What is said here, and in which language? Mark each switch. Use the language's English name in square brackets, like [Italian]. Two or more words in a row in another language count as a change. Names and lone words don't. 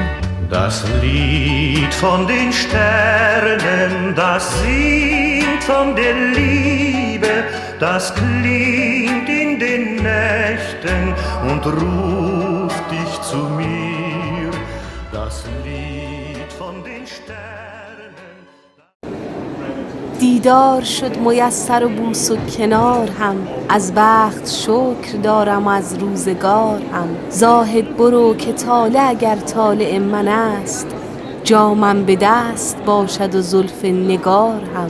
[German] Das Lied von den Sternen, das singt von der Liebe, das klingt in den Nächten und ruft dich zu mir. Das Lied von den Sternen. [Persian] دیدار شد میسر و بوس و کنار هم، از بخت شکر دارم از روزگار هم. زاهد برو که طالع اگر طالع من است، جامم به دست باشد و زلف نگار هم.